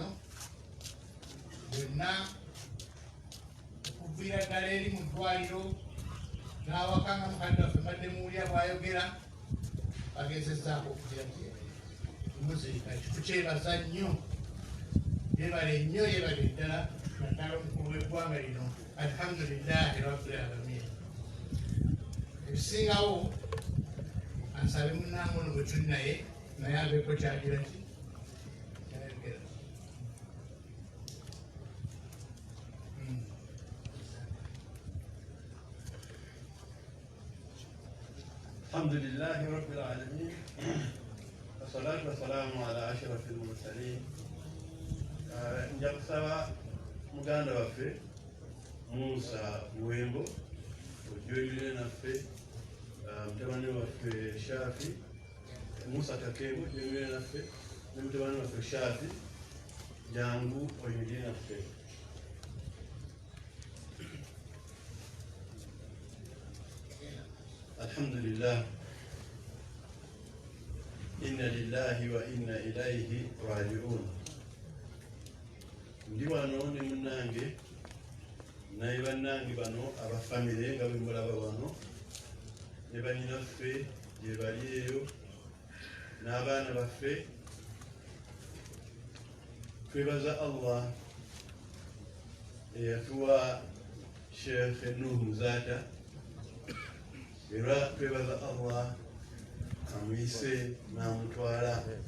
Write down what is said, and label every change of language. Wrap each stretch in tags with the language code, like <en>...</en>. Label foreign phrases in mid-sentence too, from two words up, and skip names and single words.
<lg>Bwenna okuviira ddala eri mu ddwaliro n'awaka nga mukadde waffe mbadde muwulira bw'ayogera bagezezzaako okugira nti muzirika. Tukyebaza nnyo, yebale nnyo, yebale ddala naddala omukulu w'eggwanga lino.</lg> <ar>الحمد لله رب العالمين.</ar> <lg>Ebisingawo ansabe munnange ono bwe tuli naye abeeko kyagira ki kyayogera.</lg> <ar>الحمد لله رب العالمين. والصلاة والسلام على أشرف المرسلين.</ar> <lg>Nja kusaba muganda waffe Musa Wembo ojoyire naffe, mutabani waffe Shafi Musa Takebo ojoyire naffe, ne mutabani waffe Shafi jangu oyire naffe.</lg> <ar>Alhamdulillah. إنا لله وإنا إليه راجعون.</ar> <lg>Ndi wano ne munnange naye bannange bano abafamire nga bwe mulaba wano, ne bannyinaffe gye bali eyo n'abaana baffe twebaza Allah eyatuwa Sheikh Nuh Muzata era twebaza Allah amuyise n'amutwala.</lg>